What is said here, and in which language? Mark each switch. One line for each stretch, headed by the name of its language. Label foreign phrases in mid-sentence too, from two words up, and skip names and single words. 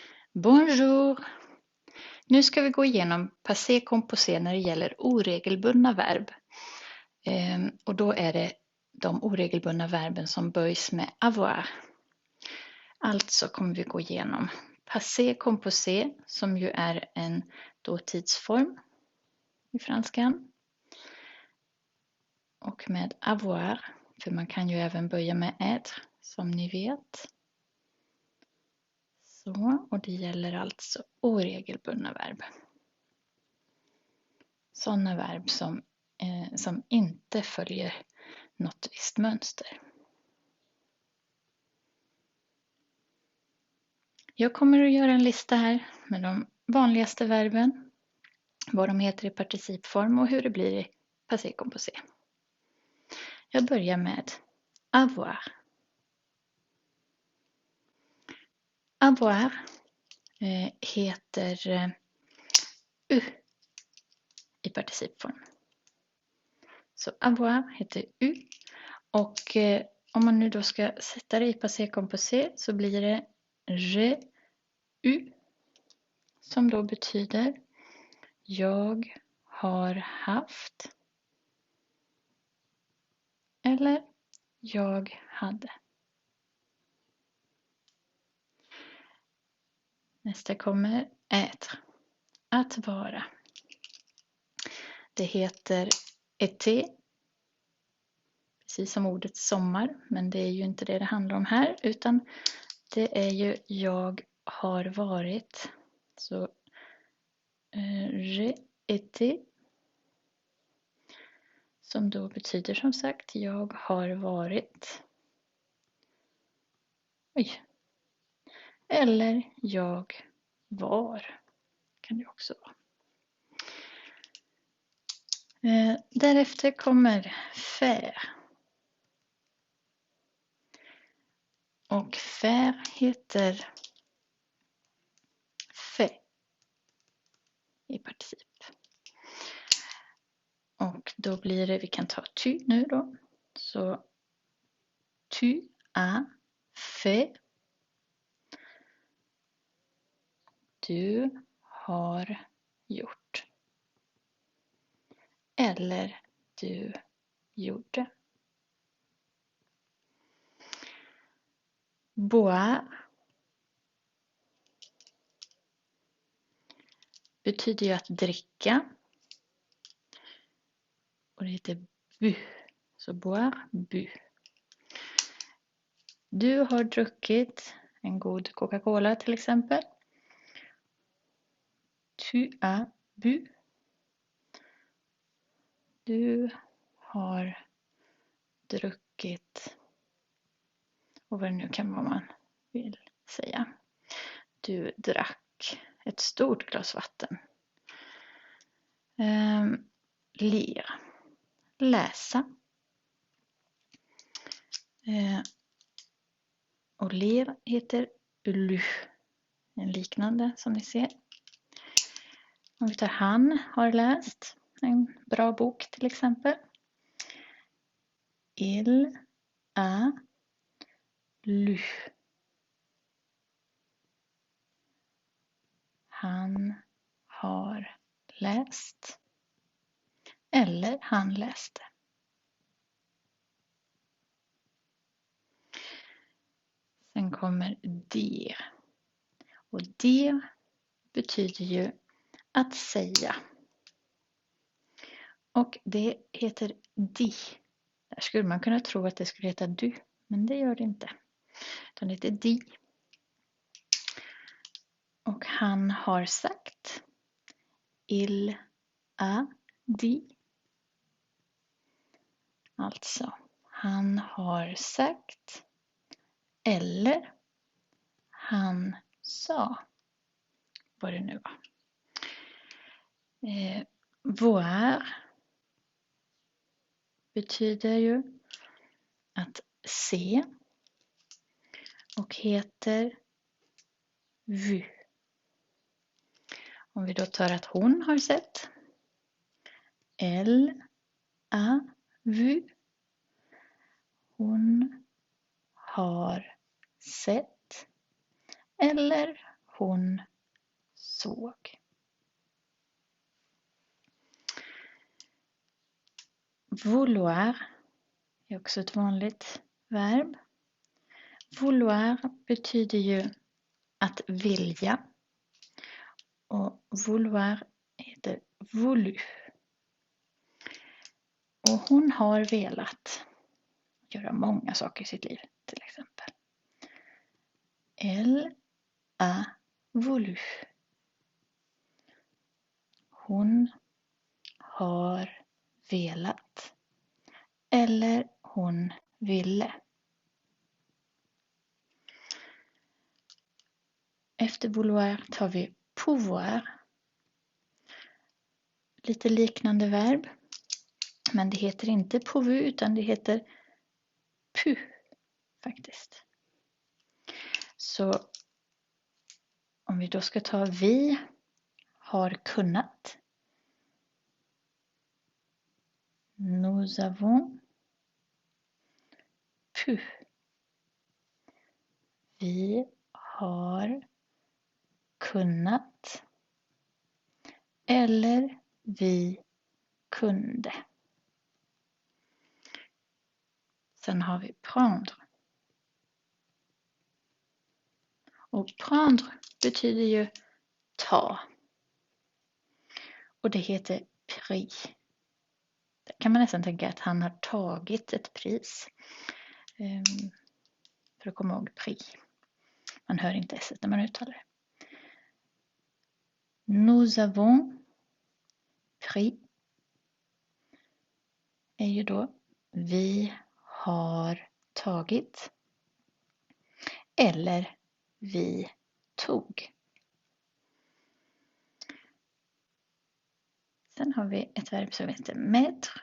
French: Bonjour!
Swedish: Nu ska vi gå igenom
French: passé composé
Swedish: när det gäller oregelbundna verb. Och då är det de oregelbundna verben som böjs med avoir. Alltså kommer vi gå igenom
French: passé composé
Swedish: som ju är en dåtidsform i franskan. Och med avoir, för man kan ju även böja med être som ni vet. Så, och det gäller alltså oregelbundna verb. Sådana verb som inte följer något visst mönster. Jag kommer att göra en lista här med de vanligaste verben, vad de heter i participform och hur det blir i
French: passé composé.
Swedish: Jag börjar med avoir. Avoir heter u i participform. Så avoir heter u och om man nu då ska sätta det i
French: passé composé
Swedish: så blir det
French: j'ai eu
Swedish: som då betyder jag har haft eller jag hade. Nästa kommer être, att vara. Det heter été, precis som ordet sommar, men det är ju inte det handlar om här, utan det är ju jag har varit.
French: Så j'ai été,
Swedish: som då betyder som sagt jag har varit. Oj. Eller jag var, kan det också vara. Därefter kommer faire. Och faire heter fait i particip. Och då blir det, vi kan ta tu nu då.
French: Så tu as fait.
Swedish: Du har gjort. Eller du gjorde. Boire betyder ju att dricka. Och det heter bu. Så
French: boire, bu.
Swedish: Du har druckit en god Coca-Cola till exempel.
French: Tu as bu.
Swedish: Du har druckit, och vad det nu kan vara man vill säga. Du drack ett stort glas vatten. Lire, läsa. Och lire heter lu, en liknande som ni ser. Om vi tar han har läst en bra bok till exempel.
French: Il a lu.
Swedish: Han har läst. Eller han läste. Sen kommer dire. Och dire betyder ju att säga. Och det heter di. Där skulle man kunna tro att det skulle heta du. Men det gör det inte. Utan det heter di. Och han har sagt.
French: Il a dit.
Swedish: Alltså, han har sagt. Eller han sa. Vad det nu var. Voir betyder ju att se. Och heter vu. Om vi då tar att hon har sett.
French: Elle a vu.
Swedish: Hon har sett. Eller hon såg. Vouloir är också ett vanligt verb. Vouloir betyder ju att vilja. Och vouloir heter voulu. Och hon har velat göra många saker i sitt liv, till exempel.
French: Elle a voulu.
Swedish: Hon har velat. Eller hon ville. Efter vouloir tar vi pouvoir. Lite liknande verb. Men det heter inte pourvu utan det heter pu faktiskt. Så om vi då ska ta vi har kunnat.
French: Nous avons pu.
Swedish: Vi har kunnat. Eller vi kunde. Sen har vi prendre. Och prendre betyder ju ta. Och det heter prix. Där kan man nästan tänka att han har tagit ett pris. För att komma ihåg prix. Man hör inte s när man uttalar det.
French: Nous avons pris.
Swedish: Är ju då vi har tagit. Eller vi tog. Sen har vi ett verb som heter mettre.